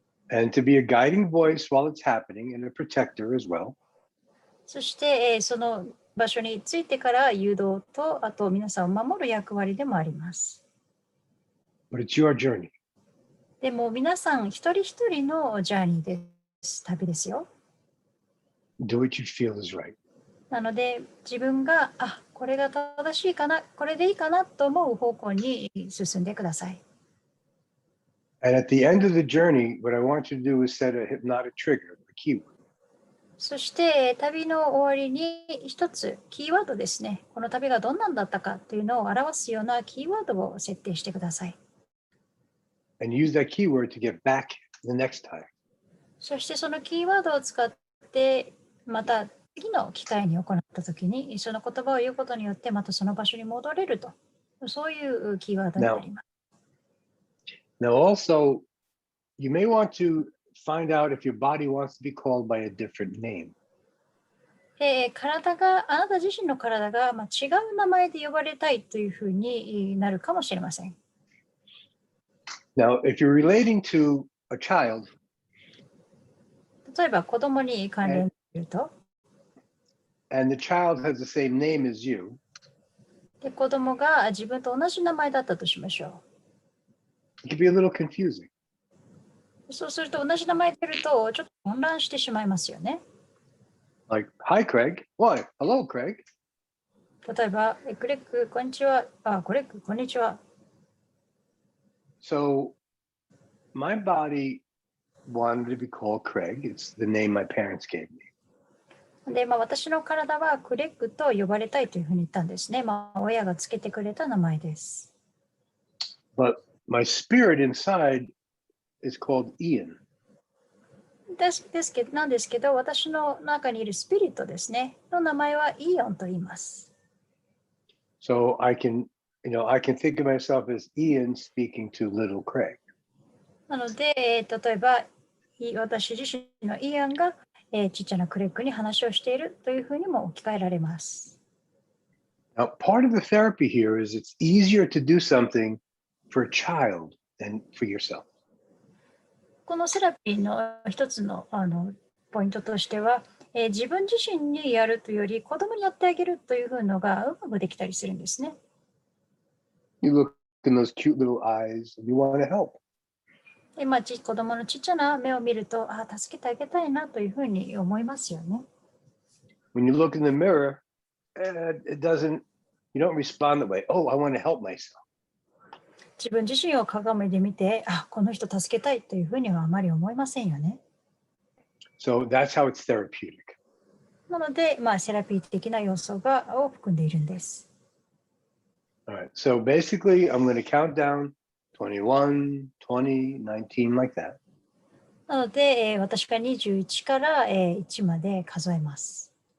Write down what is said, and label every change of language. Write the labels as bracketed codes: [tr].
[en] And to be a guiding voice while it's happening and a protector as well. [ja] そして、その場所に着いてから誘導と、あと皆さんを守る役割でもあります。 [en] But it's your journey. [ja] でも皆さん一人一人のジャーニーです。旅ですよ。 [en] Do what you feel is right. [ja] なので、自分が、これが正しいかな、これでいいかなと思う方向に進んでください。 [en] And at the end of the journey, what I want you to do is set a hypnotic trigger, a keyword. [ja] そして、旅の終わりに一つキーワードですね。この旅がどんなんだったかというのを表すようなキーワードを設定してください。 [en] And use that keyword to get back the next time. [ja] そしてそのキーワードを使って、また次の機会に行ったときに、その言葉を言うことによって、またその場所に戻れると。そういうキーワードになります。 [en] Now also, you may want to find out if your body wants to be called by a different name. [ja] あなた自身の体が、違う名前で呼ばれたいというふうになるかもしれません。 [en] Now, if you're relating to a child, [ja] 例えば子供に関連すると、 [en] and the child has the same name as you, [ja] で子供が自分と同じ名前だったとしましょ [en] it can be a little confusing. [ja] う。そうすると同じ名前でいるとちょっと混乱してしまいますよね。 [en] Like, hi, Craig. Why? Hello, Craig. [ja] 例えば、クレッグ、こんにちは。クレッグ、こんにちは。 [en] So, my body wanted to be called Craig. It's the name my parents gave me. [ja] で、私の体はクレッグと呼ばれたいというふうに言ったんですね。親がつけてくれた名前です。 [en] But my spirit inside is called Ian. [ja] なんですけど、私の中にいるスピリットですね。の名前はイオンと言います。 [en] So I can think of myself as Ian speaking to little Craig. [ja] なので、例えば、私自身のイアンが、ちっちゃなクレッグに話をしているというふうにも置き換えられます。 [en] Now, part of the therapy here is it's easier to do something for a child than for yourself. [ja] このセラピーの一つの、ポイントとしては、自分自身にやるというより子供にやってあげるというのがうまくできたりするんですね。 [en] You look in those cute little eyes and you want to help. [ja] で子供のちっちゃな目を見ると、助けてあげたいなというふうに思いますよね。 [en] When you look in the mirror, you don't respond that way. Oh, I want to help myself. [ja] 自分自身を鏡で見て、この人助けたいというふうにはあまり思いませんよね。 [en] So that's how it's therapeutic. [ja] なので、セラピー的な要素を含んでいるんです。 [en] All right. So basically, I'm going to count down 21, 20, 19, like that. [ja] なので、私が21から1まで数えます。